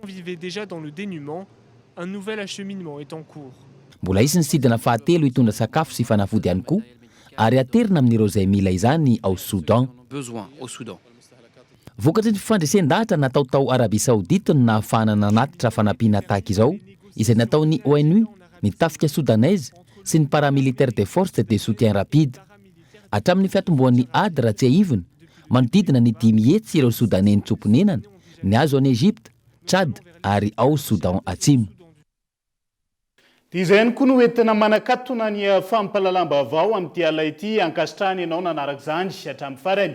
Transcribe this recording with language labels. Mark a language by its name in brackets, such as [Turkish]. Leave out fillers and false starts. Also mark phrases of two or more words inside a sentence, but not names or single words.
[Malagasy] Mbola isy ny sidina fahatelo hitondra sakafo sy fanafody ihany koa ary aterina amin'ireo izay mila izany ao Soudan. Vokatry ny fifandresen-dahatra natao tao Arabia Saoudite no nahafahana nanatitra fanampiana tahaka izao izay nataon'ny ONU, ny tafika Soudanaise sy ny [French] paramilitaire des forces de soutien rapide. [Malagasy] Hatramin'ny fiatomboan'ny ady raha tsy ahivona, manodidina ny 10 hetsy ireo Soudanais nitsoponenana, ny azo any Egypte, Tchad ary ao Soudan Atsimo. Izay ihany koa no entina manakatona ny fampahalalam-baovao amin'ity ala ity ankasitrahany ianao nanaraka izany hatramin'ny farany.